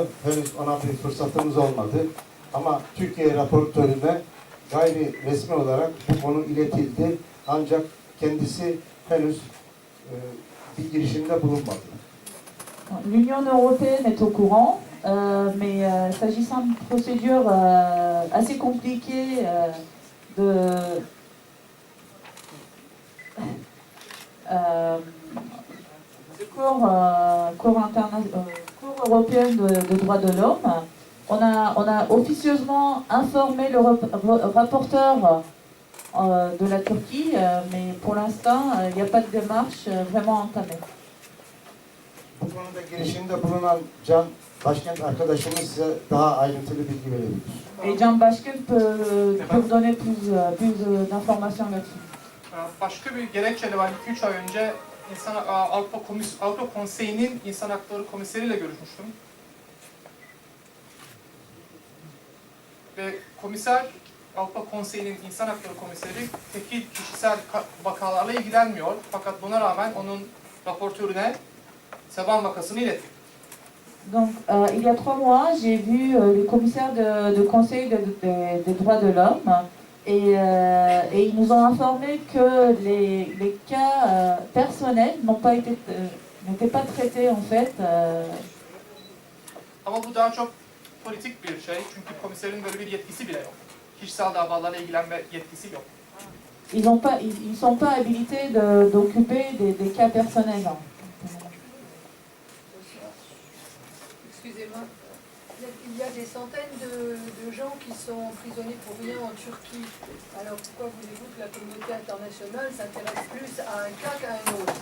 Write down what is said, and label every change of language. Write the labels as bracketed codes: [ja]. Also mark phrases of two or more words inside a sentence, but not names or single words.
[tr] Henüz ona bir fırsatımız olmadı. Ama Türkiye raportörüne gayri resmi olarak bu konu iletildi. Ancak kendisi henüz bir girişimde bulunmadı. [fr] L'Union européenne est au courant, mais s'agissant d'une procédure assez compliquée Cour européenne de droits de l'homme, on a officieusement informé le rapporteur de la Turquie, mais pour l'instant, il n'y a pas de démarche vraiment entamée. [tr] Bu konuda girişimde bulunan Can Başkent arkadaşımız size daha ayrıntılı bilgi verebilir. [fr] Et Can Başkent peut vous donner plus d'informations là-dessus. [tr] Başka bir gerekçe de var. 2-3 ay önce Avrupa Konseyi'nin İnsan Hakları Komiseriyle görüşmüştüm. Ve komiser, Avrupa Konseyi'nin İnsan Hakları Komiseri tekil kişisel vakalarla ilgilenmiyor. Fakat buna rağmen onun raportörüne Sevan vakasını iletti. [fr] Donc, il y a 3 mois, j'ai vu le commissaire de Conseil des droits de l'homme et ils nous ont informé que les cas personnels n'étaient pas traités en fait. [tr] Ama bu daha çok politik bir şey. Çünkü komiserin böyle bir yetkisi bile yok. Kişisel davalarla ilgilenme yetkisi yok. [fr] Ils sont pas habilités d'occuper des cas personnels. Excusez-moi, il y a des centaines de gens qui sont emprisonnés pour rien en Turquie. Alors pourquoi voulez-vous que la communauté internationale s'intéresse plus à un cas qu'à un autre?